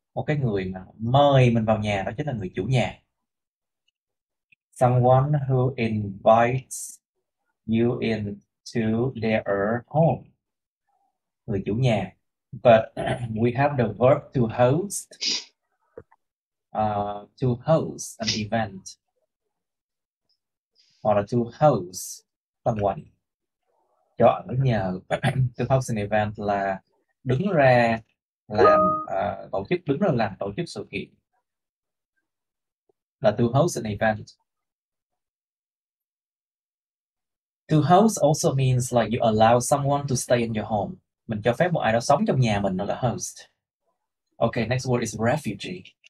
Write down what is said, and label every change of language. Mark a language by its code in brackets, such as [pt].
[vi] Một cái người mà mời mình vào nhà, đó chính là người chủ nhà. [en] Someone who invites you into their home. [vi] Người chủ nhà. [en] But we have the verb to host. To host an event. [vi] Hoặc là [en] to host someone. [vi] Cho ở nhờ. [en] To host an event [vi] là đứng ra làm tổ chức sự kiện. [en] Là to host an event. To host also means like you allow someone to stay in your home. [vi] Mình cho phép một ai đó sống trong nhà mình, đó là host. [en] Okay, next word is refugee.